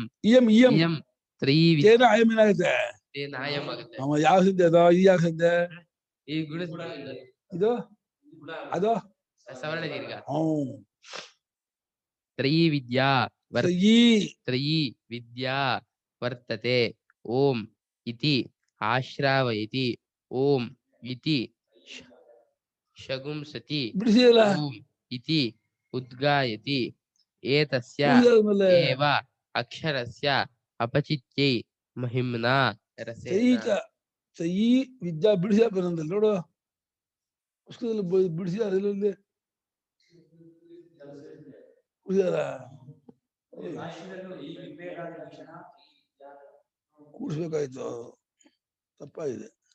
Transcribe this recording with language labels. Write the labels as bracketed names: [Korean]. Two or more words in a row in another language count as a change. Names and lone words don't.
[Sanskrit] ಇಯಂ ಇಯಂ ಇಯಂ ತೇನ ಅಯಂ [Kannada] ಏನಾಗುತ್ತೆ? [Sanskrit] ತೇನ ಅಯಂ [Kannada] ಆಗುತ್ತೆ. ಯಾವ ಸಂಧಿ ಅದು? ಇದು ಯಾವ ಸಂಧಿ? ಈ ಗುಣ ಇದು ಅದು [Sanskrit] ಸವರ್ಣ ದೀರ್ಘ. ತ್ರಯೀವಿದ್ಯಾ ತ್ರಯೀ ವಿದ್ಯಾ ವರ್ತತೆ ಓಂ ಇತಿ ಆಶ್ರಾವಯತಿ ಓಂ ಇತಿ ಶಗುಂಸತಿ ಓಂ ಇತಿ ಉದ್ಗಾಯತಿ ಏತಸ್ಯ ಏವ ಅಕ್ಷರಸ್ಯ ಅಪಚಿತ್ಯೈ ಮಹಿಮ್ನಾ ರಸೇನ. [Kannada] ಈ ವಿದ್ಯಾ ಬಿಡಿಸಿ ಬರಂದಲ್ಲ ನೋಡು, ಪುಸ್ತಕದಲ್ಲಿ ಬಿಡಿಸಿದಾರ ಇಲ್ಲೊಂದು ಕೂಡಿಸ್ಬೇಕಾಯ್ತು, ತಪ್ಪಾಗಿದೆ.